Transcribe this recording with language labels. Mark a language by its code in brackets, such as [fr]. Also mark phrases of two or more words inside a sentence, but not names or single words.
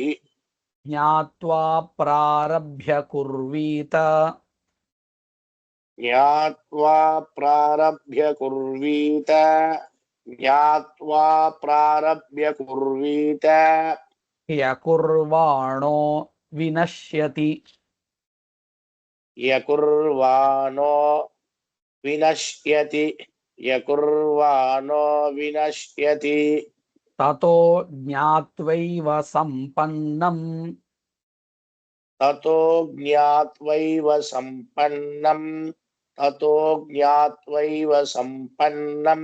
[sa] ज्ञात्वा प्रारभ्य कुर्वीत ज्ञात्वा प्रारभ्य कुर्वीत ज्ञात्वा प्रारभ्य कुर्वीत యకుర్వాణో विनश्यति यकुर्वाणो विनश्यति यकुर्वाणो विनश्यति ततो ज्ञात्वैव सम्पन्नम् ततो ज्ञात्वैव सम्पन्नम् ततो ज्ञात्वैव सम्पन्नम्